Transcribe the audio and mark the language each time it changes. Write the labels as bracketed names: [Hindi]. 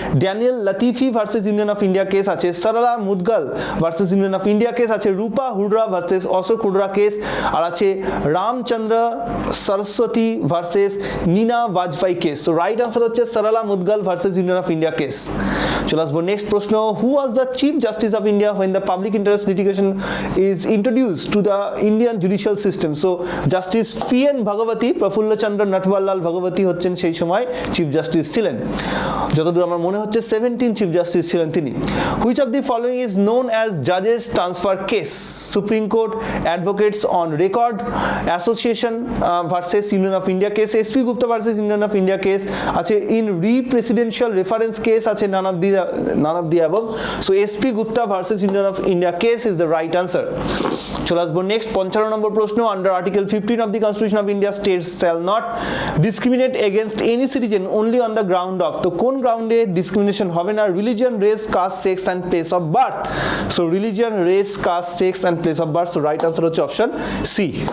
[Bangla] Daniel লতিফি versus union of India case, আছে Sarala Mudgal versus union of India case, আছে রূপা হুডরা versus Ashok হুডরা case, আর আছে Ramchandra Saraswati versus Neena Bajpai case. So right answer হচ্ছে Sarala Mudgal versus union of India case. চলে আসবো next প্রশ্ন. [English] Who was the chief justice of India when the public interest litigation is introduced to the Indian judicial system? [Bangla] So justice PN ভাগবতী, প্রফুল্ল চন্দ্র নটওয়ারলাল ভাগবতী হচ্ছেন সেই সময় chief justice ছিলেন. যতদূর আমার মনে হচ্ছে 17 চিফ জাস্টিস ছিলেন তিনি. [English] Which of the following is known as জাজেস transfer case? [Bangla] Supreme court advocates on record association versus union of India case, SP Gupta versus union of India case, আছে ইন রি presidential reference case, আছে none of this [English] the above. So SP Gupta versus Union of India case is the right answer. [Bangla] চলে আসবো next 55 নম্বর প্রশ্ন। [English] under article 15 of the constitution of India states shall not discriminate against any citizen only on the ground of, [Bangla] তো কোন গ্রাউন্ডে discrimination হবে না? [English] Religion, race, caste, sex and place of birth. So religion, race, caste, sex and place of birth. [Bangla] So right answer হচ্ছে option C.